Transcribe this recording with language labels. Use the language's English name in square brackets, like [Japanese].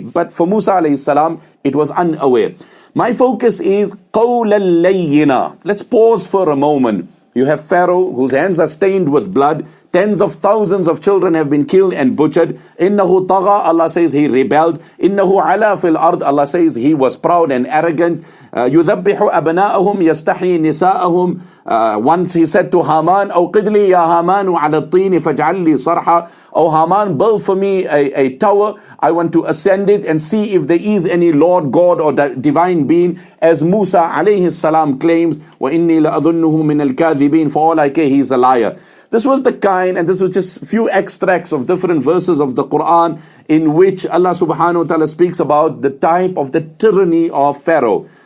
[English] But for Musa alayhi salam, it was unaware. My focus is [Arabic] قَوْلَ اللَّيِّنَا. [English] Let's pause for a moment. You have Pharaoh whose hands are stained with blood. Tens of thousands of children have been killed and butchered. [Arabic] Innahu tagha, [English] Allah says he rebelled. [Arabic] Innahu ala fil ard, [English] Allah says he was proud and arrogant. [Arabic] Yudhabbihu abna'ahum yastahi nisa'ahum. [English] Once he said to Haman, [Arabic] أوقد لي يا هامان على الطين فاجعل لي صرحا. [English] O Haman, build for me a tower. I want to ascend it and see if there is any Lord, God or divine being, as Musa alayhi salam claims, [Arabic] وَإِنِّي لَأَظُنُّهُ مِنَ الْكَاذِبِينَ. [English] For all I care, he is a liar. This was the kind, and this was just few extracts of different verses of the Quran in which Allah subhanahu wa ta'ala speaks about the type of the tyranny of Pharaoh.